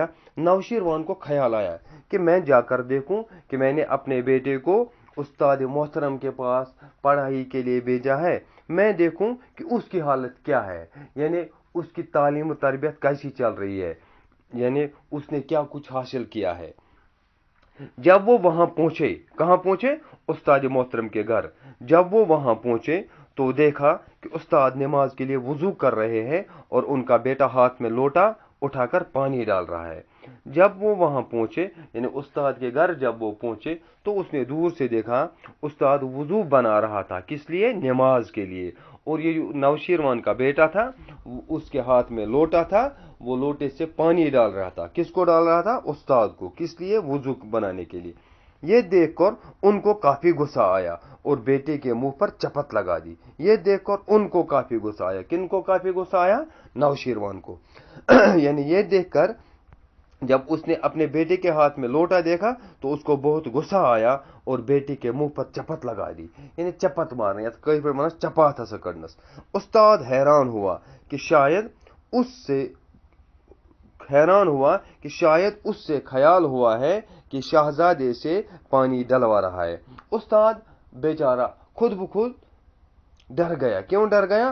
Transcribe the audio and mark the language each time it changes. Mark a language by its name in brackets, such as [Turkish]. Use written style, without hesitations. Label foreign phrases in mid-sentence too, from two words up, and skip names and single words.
[Urdu] نوشیروان کو خیال آیا کہ میں جا کر دیکھوں کہ میں نے اپنے بیٹے کو استاد محترم کے پاس پڑھائی کے لیے بھیجا ہے، میں دیکھوں کہ اس کی حالت کیا ہے، یعنی اس کی تعلیم تربیت کیسی چل رہی ہے، یعنی اس نے کیا کچھ حاصل کیا ہے. جب وہ وہاں پہنچے، کہاں پہنچے? استاد محترم کے گھر. جب وہ وہاں پہنچے تو دیکھا کہ استاد نماز کے لیے وضو کر رہے ہیں اور ان کا بیٹا ہاتھ میں لوٹا اٹھا کر پانی ڈال رہا ہے. جب وہ وہاں پہنچے یعنی استاد کے گھر جب وہ پہنچے تو اس نے دور سے دیکھا استاد وضو بنا رہا تھا، کس لیے؟ نماز کے لیے، اور یہ جو نوشیروان کا بیٹا تھا اس کے ہاتھ میں لوٹا تھا، وہ لوٹے سے پانی ڈال رہا تھا، کس کو ڈال رہا تھا؟ استاد کو، کس لیے؟ وضو بنانے کے لیے۔ یہ دیکھ کر ان کو کافی غصہ آیا اور بیٹے کے منہ پر چپت لگا دی۔ یہ دیکھ کر ان کو کافی غصہ آیا، کن کو کافی غصہ آیا؟ نوشیروان کو یعنی یہ دیکھ کر جب اس نے اپنے بیٹے کے ہاتھ میں لوٹا دیکھا تو اس کو بہت غصہ آیا اور بیٹے کے منہ پر چپت لگا دی، یعنی چپت مارنا [Kashmiri] یا کئی پر مانا چپات ہسا کڑنس۔ [Urdu] استاد حیران ہوا کہ شاید اس سے خیال ہوا ہے کہ شہزادے سے پانی ڈلوا رہا ہے۔ استاد بیچارہ خود بخود ڈر گیا۔ کیوں ڈر گیا؟